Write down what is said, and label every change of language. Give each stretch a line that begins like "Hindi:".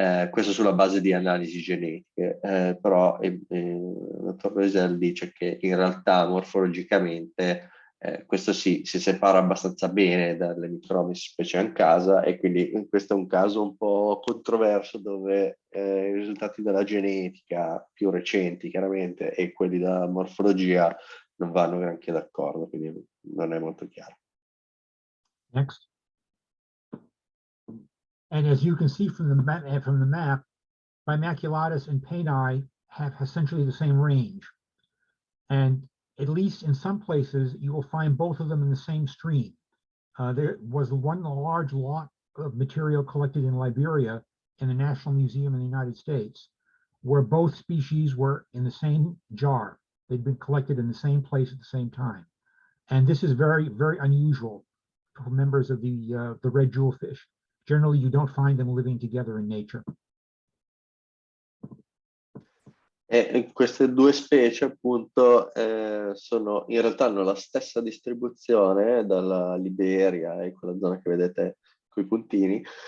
Italian: Questo sulla base di analisi genetiche, però il dottor Loiselle dice che in realtà morfologicamente questo si separa abbastanza bene dall'Hemichromis specie Ancasa e quindi questo è un caso un po' controverso dove i risultati della genetica più recenti chiaramente e quelli della morfologia non vanno granché d'accordo, quindi non è molto chiaro.
English: Next. And as you can see from the map, Maculatus and paini have essentially the same range. And at least in some places, you will find both of them in the same stream. There was one large lot of material collected in Liberia in the National Museum in the United States, where both species were in the same jar. They'd been collected in the same place at the same time. And this is very, very unusual for members of the red jewelfish. Generally, you don't find them living together in nature.
Italian: Queste due specie appunto sono in realtà hanno la stessa distribuzione dalla Liberia e quella zona che vedete con i puntini